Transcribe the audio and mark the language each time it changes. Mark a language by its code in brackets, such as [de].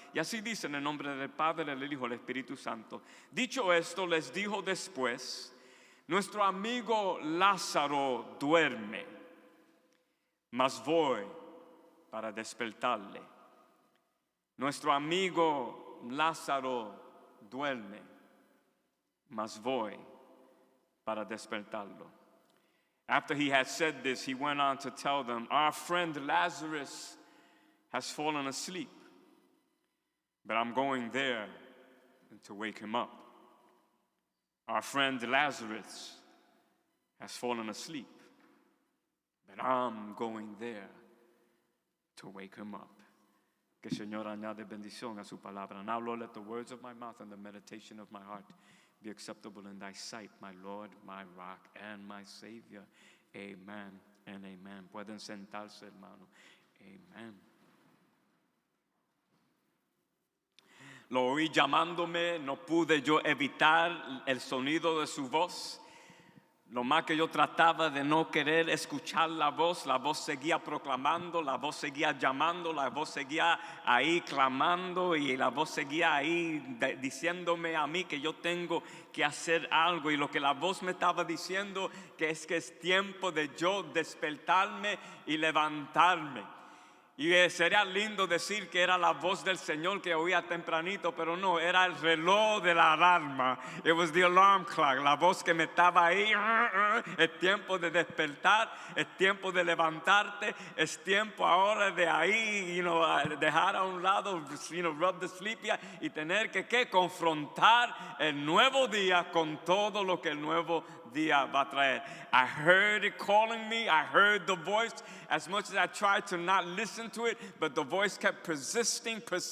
[es] Y así dice en el nombre del Padre, del Hijo y del Espíritu Santo. Dicho esto, les dijo después: nuestro amigo Lázaro duerme, mas voy para despertarle. Nuestro amigo Lázaro duerme, mas voy para despertarlo. [en] After he had said this, he went on to tell them, our friend Lazarus has fallen asleep, but I'm going there to wake him up. Our friend Lazarus has fallen asleep, but I'm going there to wake him up. [es] Que el Señor añade bendición a su palabra. [en] Now, Lord, let the words of my mouth and the meditation of my heart be acceptable in thy sight, my Lord, my rock, and my Savior. Amen and amen. [es] Pueden sentarse, hermano. Amen. Lo oí llamándome, no pude yo evitar el sonido de su voz. Lo más que yo trataba de no querer escuchar la voz seguía proclamando, la voz seguía llamando, la voz seguía ahí clamando y la voz seguía ahí diciéndome a mí que yo tengo que hacer algo. Y lo que la voz me estaba diciendo que es tiempo de yo despertarme y levantarme. Y sería lindo decir que era la voz del Señor que oía tempranito, pero no, era el reloj de la alarma. [en] It was the alarm clock, [es] la voz que me estaba ahí. Es tiempo de despertar, es tiempo de levantarte, es tiempo ahora de ahí, dejar a un lado, [en] rub the sleepy [es] y tener que confrontar el nuevo día con todo lo que el nuevo día va a traer. [en] I heard it calling me, I heard the voice. As much as I tried to not listen to it, but the voice kept persisting.